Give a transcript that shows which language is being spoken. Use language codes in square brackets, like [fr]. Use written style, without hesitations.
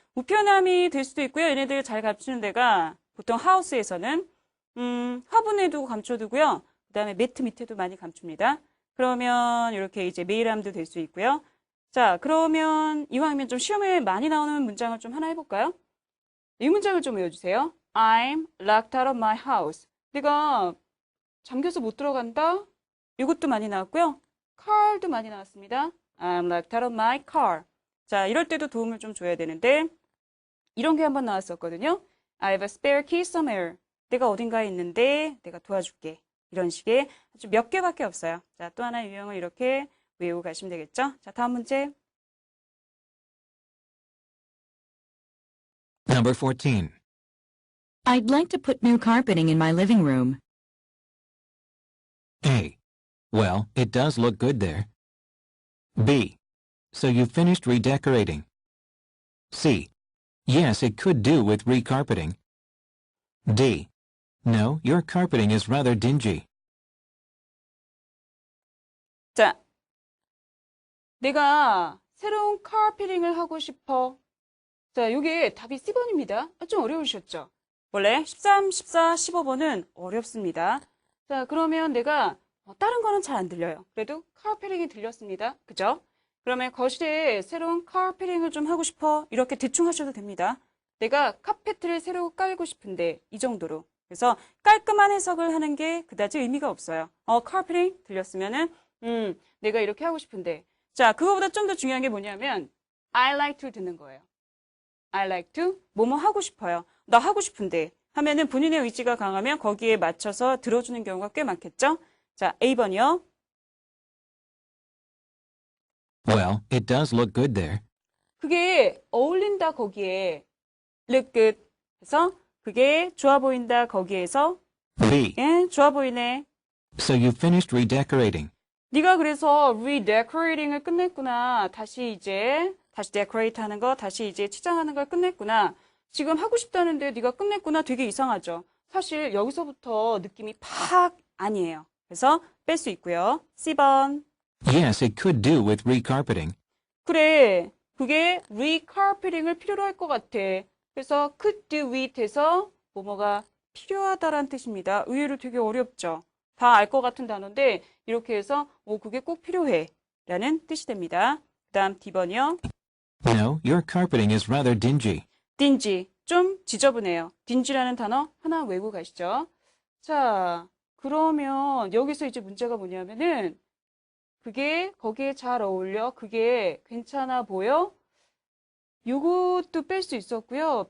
[ko] 우편함이 될 수도 있고요. 얘네들 잘 감추는 데가 보통 하우스에서는 화분에 두고 감춰두고요. 그 다음에 매트 밑에도 많이 감춥니다. 그러면 이렇게 이제 메일함도 될 수 있고요. 자, 그러면 이왕이면 좀 시험에 많이 나오는 문장을 좀 하나 해볼까요? 이 문장을 좀 외워주세요. [en] I'm locked out of my house. [ko] 내가 잠겨서 못 들어간다. 이것도 많이 나왔고요. car도 많이 나왔습니다. [en] I'm locked out of my car. [ko] 자, 이럴 때도 도움을 좀 줘야 되는데 이런 게 한번 나왔었거든요. [en] I have a spare key somewhere. [ko] 내가 어딘가에 있는데 내가 도와줄게. 이런 식의 아주 몇 개밖에 없어요. 자, 또 하나의 유형을 이렇게 외우고 가시면 되겠죠. 자, 다음 문제. [en] Number 14. I'd like to put new carpeting in my living room. A. Well, it does look good there. B. So you finished redecorating. C. Yes, it could do with recarpeting. D. No, your carpeting is rather dingy. [ko] 자, 내가 새로운 카페팅을 하고 싶어. 자, 요게 답이 C번입니다. 좀 어려우셨죠? 원래 13, 14, 15번은 어렵습니다. 자, 그러면 내가 다른 거는 잘 안 들려요. 그래도 카페팅이 들렸습니다. 그죠? 그러면 거실에 새로운 카페팅을 좀 하고 싶어. 이렇게 대충 하셔도 됩니다. 내가 카페트를 새로 깔고 싶은데 이 정도로. 그래서 깔끔한 해석을 하는 게 그다지 의미가 없어요. 카페팅 들렸으면은 내가 이렇게 하고 싶은데. 자, 그거보다 좀 더 중요한 게 뭐냐면 [en] I like to [ko] 듣는 거예요. [en] I like to [ko] 뭐뭐 하고 싶어요. 나 하고 싶은데 하면은 본인의 의지가 강하면 거기에 맞춰서 들어주는 경우가 꽤 많겠죠? 자, A번이요. [en] Well, it does look good there. [ko] 그게 어울린다 거기에 [en] look good [ko] 해서 그게 좋아 보인다 거기에서 [en] B. [ko] 예, 좋아 보이네. [en] So you finished redecorating. [ko] 네가 그래서 redecorating을 끝냈구나. 다시 decorate 하는 거, 다시 이제 치장하는 걸 끝냈구나. 지금 하고 싶다는데 네가 끝냈구나. 되게 이상하죠. 사실 여기서부터 느낌이 팍 아니에요. 그래서 뺄 수 있고요. C번. [en] Yes, it could do with recarpeting. [ko] 그래, 그게 recarpeting을 필요로 할 것 같아. 그래서 [en] could do with [ko] 해서 뭐뭐가 필요하다라는 뜻입니다. 의외로 되게 어렵죠. 다 알 것 같은 단어인데 이렇게 해서 그게 꼭 필요해 라는 뜻이 됩니다. 그 다음 D번이요. [en] No, your carpeting is rather dingy. [ko] dingy, 좀 지저분해요. dingy라는 단어 하나 외우고 가시죠. 자, 그러면 여기서 이제 문제가 뭐냐면은 그게 거기에 잘 어울려? 그게 괜찮아 보여? 요것도 뺄 수 있었고요.